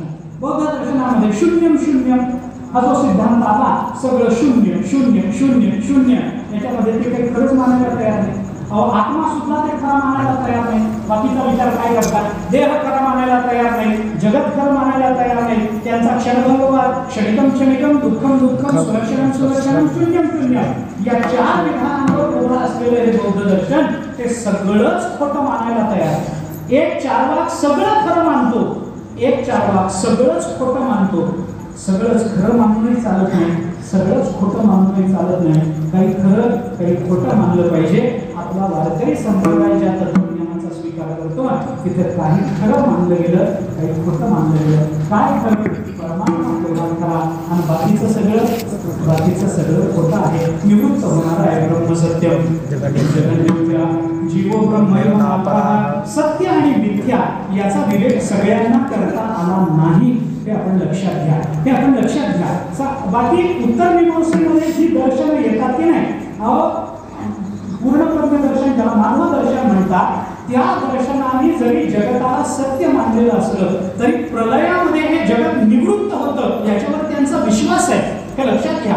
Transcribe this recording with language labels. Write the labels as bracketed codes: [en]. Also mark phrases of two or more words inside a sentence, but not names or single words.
[mr] बौद्ध दर्शनामध्ये [sa] शून्यम शून्यम [mr] हा जो सिद्धांत आला, सगळं शून्य शून्य शून्य शून्य, याच्यामध्ये ते काही खरंच मानायला तयार नाही. अहो आत्मा सुद्धा ते खरं मानायला तयार नाही. बाकीचा विचार काय करतात? देह खरं मानायला तयार नाही, जगत खरं मानायला तयार नाही. त्यांचा क्षणभंगवाद, [sa] क्षणिकम क्षणिकम, दुःखम दुःखम, सुलक्षणम सुलक्षणम, शून्यम शून्यम, [mr] या चार विधानांवर उभं असलेलं हे बौद्ध दर्शन ते सगळंच खोटं मानायला तयार. एक चार्वाक सगळं खरं मानतो, एक चार्वाक सगळंच खोटं मानतो. सगळंच खरं मानूनही चालत नाही, सगळंच खोटं मानूनही चालत नाही. काही खरं काही खोटं मानलं पाहिजे. आपला वारकरी संप्रदाय ज्या तत्वज्ञानाचा स्वीकार करतो तिथे काही खरं मानलं गेलं, काही खोटं मानलं गेलं. काय खरं? परमात्मा निर्माण करा, आणि बाकीचं सगळं खोटं आहे. निवृत्त होणार आहे [sa] ब्रह्मसत्यम जगन्मिथ्या जीवो ब्रह्मैव अपरः. [mr] सत्य आणि मिथ्या याचा विवेक सगळ्यांना करता आला नाही, हे आपण लक्षात घ्या, हे आपण लक्षात घ्या. बाकी उत्तर मीमांसेमध्ये जी दर्शनं येतात की नाही, पूर्ण ब्रह्मदर्शन ज्याला मानव दर्शन म्हणतात, त्या दर्शनाने जरी जगताला सत्य मानलेलं असलं तरी प्रलयामध्ये हे जगत निवृत्त होतं याच्यावर त्यांचा विश्वास आहे, हे लक्षात घ्या.